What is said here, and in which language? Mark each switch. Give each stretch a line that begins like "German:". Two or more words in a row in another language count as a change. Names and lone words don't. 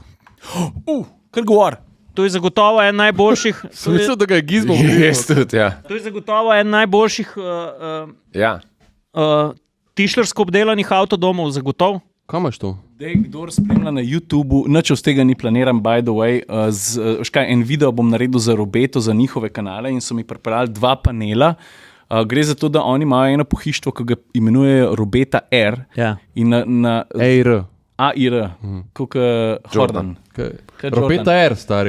Slovenian: Kar govor. To je zagotovo en najboljših... Mislim, da ga je gizmo. To je zagotovo en najboljših tišlersko obdelanih avtodomov, zagotovo. Kam imaš to? Kdor spremlja na YouTubu, nič od tega ni planiran,
English: by the way,
Slovenian: en video bom naredil za Robeto, za njihove kanale in so mi pripravili 2 panela. Gre za to, da oni imajo eno pohištvo, ki ga imenujejo Robeta R. Ja. In na AIR. AIR, kot Jordan. Robeta R, stari.